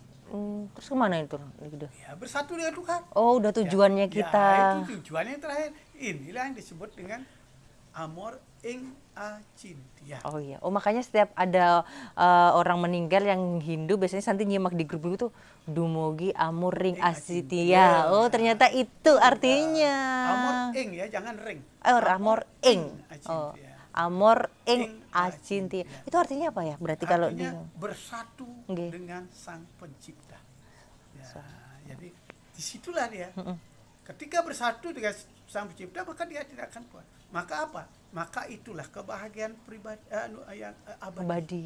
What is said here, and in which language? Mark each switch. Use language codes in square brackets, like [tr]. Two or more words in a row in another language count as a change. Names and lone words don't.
[id] Terus kemana itu? Ya, bersatu dengan Tuhan. Oh, udah tujuannya kita. Ya, itu tujuannya yang terakhir. Inilah yang disebut dengan [ban] amor ing acintia. [id] Oh iya. Oh, makanya setiap ada orang meninggal yang Hindu biasanya Santi nyimak di grup itu [ban] Dumugi amor ring acintia. [id] Oh, ternyata itu artinya. [ban] Amor ing [id] ya, jangan ring. [ban] Amor ing. [id] Oh. [ban] Amor ing acintia. [id] Itu artinya apa ya? Berarti kalau bersatu dengan Sang Pencipta. Ya, jadi disitulah dia. Ketika bersatu dengan Sang Pencipta, maka dia tidak akan kuat. Maka apa? Maka itulah kebahagiaan pribadi yang abadi.